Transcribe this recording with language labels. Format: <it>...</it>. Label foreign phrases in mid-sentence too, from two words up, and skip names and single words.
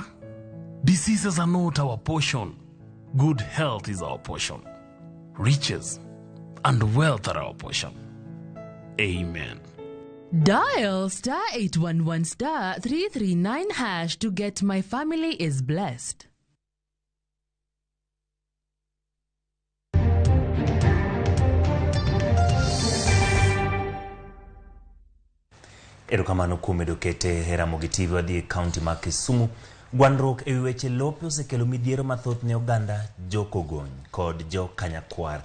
<en>Diseases are not our portion. Good health is our portion. Riches and wealth are our portion. Amen. Dial *811*339# to get My Family is Blessed.</en> <luo>Erokamano kuom medo kete Ramogi TV wadhi kaunti ma Kisumu. Gwandruok ewi weche lope osekelo midhiero mathoth ne oganda jokogony kod jo kanyakwar.</luo>